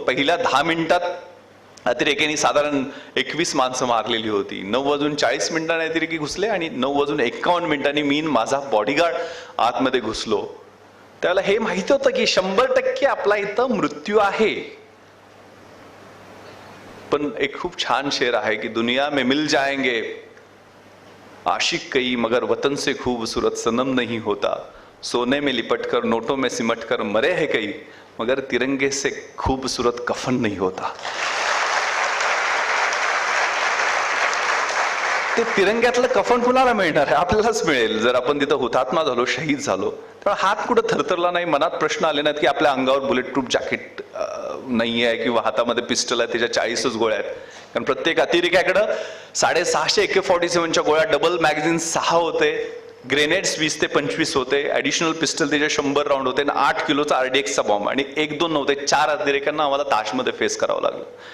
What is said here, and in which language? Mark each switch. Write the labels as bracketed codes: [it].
[mr] पहिल्या 10 मिनिटात अतिरेक्यांनी साधारण 21 माणसं मारलेली होती. 9:40 अतिरेकी घुसले आणि 9:51 मी माझा बॉडीगार्ड आतमध्ये घुसलो. त्यावेळेला हे माहिती होतं की 100% आपला इथं मृत्यू आहे. पण एक खूप छान शेर आहे की [hi] दुनिया में मिल जाएंगे आशिक कई मगर वतन से खूबसूरत सनम नहीं होता. सोने में लिपट कर नोटों में सिमट कर मरे है कई मगर तिरंगे से खूबसूरत कफन नहीं होता. [mr] ते तिरंग्यातलं कफन कुणाला मिळणार आहे? आपल्यालाच मिळेल जर आपण तिथं हुतात्मा झालो, शहीद झालो. तर हात कुठं थरथरला नाही, मनात प्रश्न आले नाहीत की आपल्या अंगावर बुलेट प्रूफ जॅकेट नाही आहे किंवा हातामध्ये पिस्टल आहे, त्याच्या 40च गोळ्या आहेत. कारण प्रत्येक अतिरेक्याकडं 650 AK-47च्या गोळ्या, डबल मॅगझिन 6 होते, ग्रेनेड्स 20 ते 25 होते, ऍडिशनल पिस्टल त्याचे 100 राऊंड होते आणि 8 किलोचा RDXचा बॉम्ब आणि 1-2 नव्हते, 4 अतिरेक्यांना आम्हाला ताजमध्ये फेस करावं लागलं.